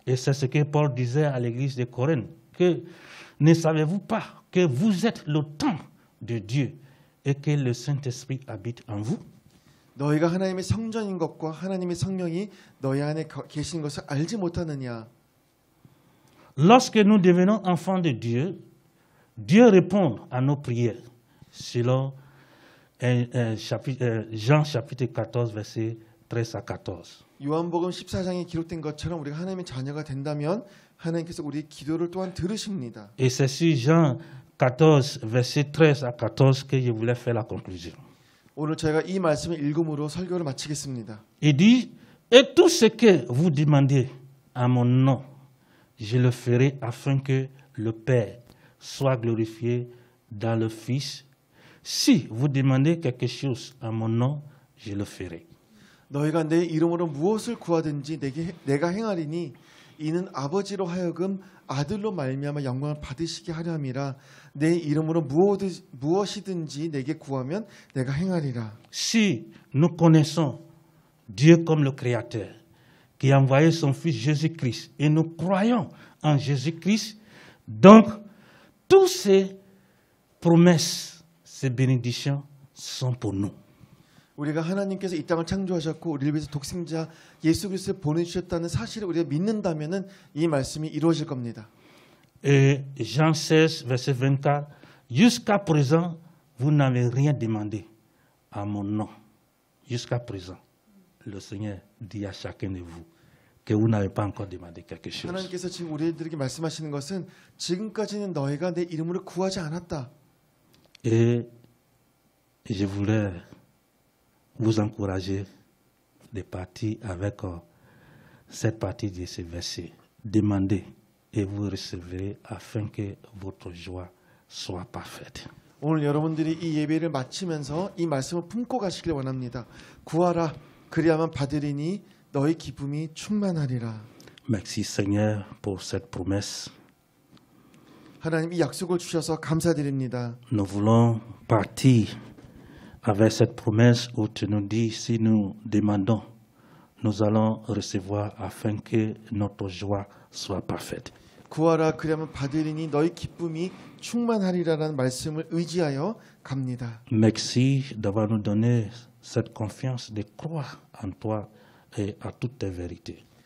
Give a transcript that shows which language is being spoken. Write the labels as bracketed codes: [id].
[fr] Et c'est ce que Paul disait à l'église de Corinthe, que ne savez-vous pas que vous êtes le temple de Dieu et que le Saint-Esprit habite en vous? [ko] 너희가 하나님의 성전인 것과 하나님의 성령이 너희 안에 계신 것을 알지 못하느냐. [fr] Lorsque nous devenons enfants de Dieu, Dieu répond à nos prières, selon Jean chapitre 14, verset 13 à 14. [ko] 요한복음 14장에 기록된 것처럼 우리가 하나님의 자녀가 된다면 하나님께서 우리 기도를 또한 들으십니다. [fr] Et c'est sur Jean 14, verset 13 à 14 que je voulais faire la conclusion. [ko] 오늘 저희가 이 말씀을 읽음으로 설교를 마치겠습니다. [fr] Il dit, et tout ce que vous demandez à mon nom, je le ferai afin que le Père soit glorifié dans le Fils. Si vous demandez quelque chose à mon nom, je le ferai. [ko] 너희가 내 이름으로 무엇을 구하든지 내가 행하리니 이는 아버지로 하여금 아들로 말미암아 영광을 받으시게 하려 함이라. 내 이름으로 무엇이든지 내게 구하면 내가 행하리라. [fr] Si nous connaissons Dieu comme le Créateur, qui a envoyé son Fils Jésus-Christ, et nous croyons en Jésus-Christ, donc toutes ces promesses, ces bénédictions sont pour nous. [ko] 우리가 하나님께서 이 땅을 창조하셨고 우리를 위해서 독생자 예수 그리스도를 보내주셨다는 사실을 우리가 믿는다면은 이 말씀이 이루어질 겁니다. [fr] Et Jean 16, verset 24, jusqu'à présent, vous n'avez rien demandé à mon nom. Jusqu'à présent, le Seigneur dit à chacun de vous que vous n'avez pas encore demandé quelque chose. [ko] 하나님께서 지금 우리들에게 말씀하시는 것은 지금까지는 너희가 내 이름으로 구하지 않았다. [fr] Et je voulais vous encourager de partir avec cette partie de ce verset. Demandez et vous recevrez afin que votre joie soit parfaite. [ko] 오늘 여러분들이 이 예배를 마치면서 이 말씀을 품고 가시길 원합니다. 구하라 그리하면 받으리니 너희 기쁨이 충만하리라. [fr] Merci Seigneur pour cette promesse. [ko] 하나님 이 약속을 주셔서 감사드립니다. [fr] Nous voulons partir avec cette promesse où tu nous dis, si nous demandons, nous allons recevoir afin que notre joie soit parfaite. [ko] 구하라 그리하면 받으리니 너희 기쁨이 충만하리라라는 말씀을 의지하여 갑니다. [fr] Merci d'avoir nous donné cette confiance de croire en toi et à toutes tes vérités.